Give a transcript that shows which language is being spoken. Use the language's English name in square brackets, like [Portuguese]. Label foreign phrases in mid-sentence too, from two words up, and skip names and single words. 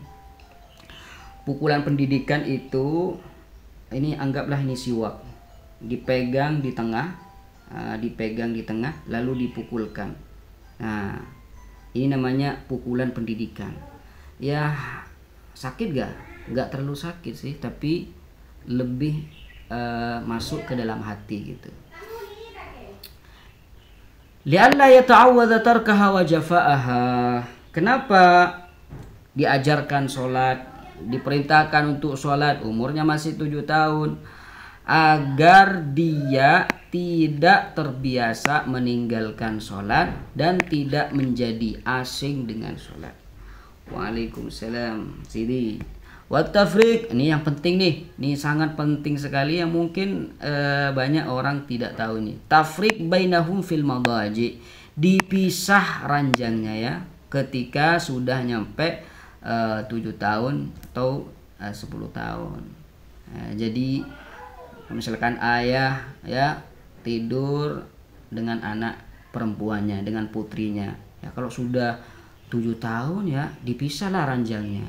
[Indonesian] Pukulan pendidikan itu ini anggaplah ini siwak, dipegang di tengah, lalu dipukulkan. Nah, ini namanya pukulan pendidikan. Ya, sakit gak? Nggak terlalu sakit sih, tapi lebih masuk ke dalam hati gitu. [Arabic] لئلا يتعود تركها وجفاءها. [Indonesian] Kenapa diajarkan sholat, diperintahkan untuk sholat umurnya masih 7 tahun? Agar dia tidak terbiasa meninggalkan sholat dan tidak menjadi asing dengan sholat. Waalaikumsalam. Sini. Wat tafriq, ini yang penting nih, ini sangat penting sekali yang mungkin banyak orang tidak tahu nih. [Arabic] تفريق بينهم في المضاجع, [Indonesian] dipisah ranjangnya, ya, ketika sudah nyampe 7 tahun atau 10 tahun. Nah, jadi misalkan ayah, ya, tidur dengan anak perempuannya, dengan putrinya, ya, kalau sudah 7 tahun, ya, dipisahlah ranjangnya.